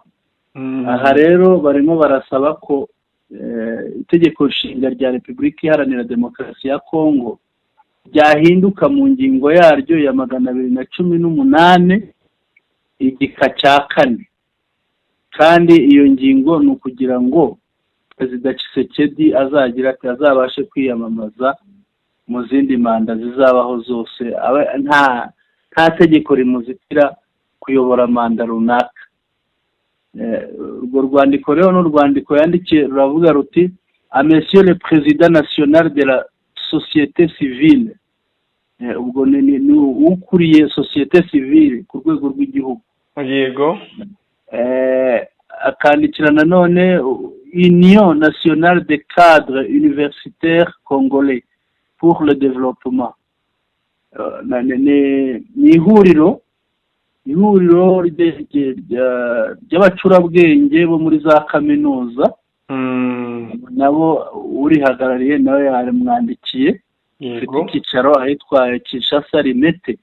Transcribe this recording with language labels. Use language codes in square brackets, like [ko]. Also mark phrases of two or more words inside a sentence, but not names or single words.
[rw] Aha rero barimo barasaba ko itegeko nshinga rya Repubulika Iharanira Demokarasi ya Kongo ryahinduka mu ngingo yaryo ya 218 igika cya 4, kandi iyo ngingo ni ukugira ngo Perezida Tshisekedi azagira ati azabashe kwiyamamaza mu zindi manda zizabaho zose, nta tegeko rimuzitira kuyobora manda runaka. Urwo rwandiko rero n'urwandiko yandikiye ruravuga ruti [fr] a monsieur le président national de la société civile. [rw] Ubwo ni ukuriye [fr] société civile [rw] ku rwego rw'igihugu. Yego. Akandikira nanone Union nationale des cadres universitaires congolais pour le développement. Ni ihuriro ry'abacurabwenge bo muri za kaminuza, nabo urihagarariye nawe yaramwandikiye, ufite icyicaro ahitwa Kinshasa Limete.